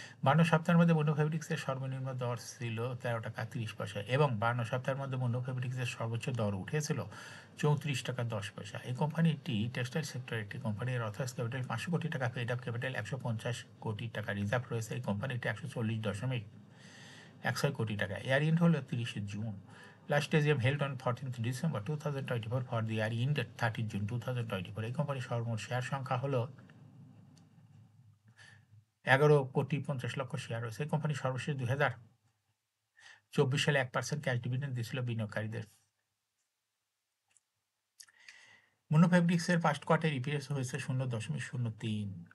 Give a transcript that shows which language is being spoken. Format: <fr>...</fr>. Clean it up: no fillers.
<bn>52 সপ্তাহের মধ্যে মুন্ডু ফেব্রিক্সের সর্বনিম্ন দর ছিল 13 টাকা 30 পয়সা এবং 52 সপ্তাহের মধ্যে মুন্ডু ফেব্রিক্সের সর্বোচ্চ দর উঠেছিল 34 টাকা 10 পয়সা। এই কোম্পানিটি টেক্সটাইল সেক্টরের একটি কোম্পানি। এর অথরাইজ ক্যাপিটাল 500 কোটি টাকা, পেড আপ ক্যাপিটাল 150 কোটি টাকা রিজার্ভ রয়েছে। এই কোম্পানিটি 140.16 কোটি টাকা। ইয়ার এন্ড হলো 30 June.</bn> <en>Last AGM held on 14th December 2024 for the year ended 30 June 2024.</en> <bn>এই কোম্পানির সর্বমোট শেয়ার সংখ্যা হলো 11,50,00,000 শেয়ার রয়েছে। এই কোম্পানি সর্বশেষ 2024 সালে 1% ক্যাশ ডিভিডেন্ড দিয়েছিল বিনিয়োগকারীদের। মুন্ডু ফেব্রিক্সের ফার্স্ট কোয়ার্টার ইপিএস হয়েছে 0.03।</bn>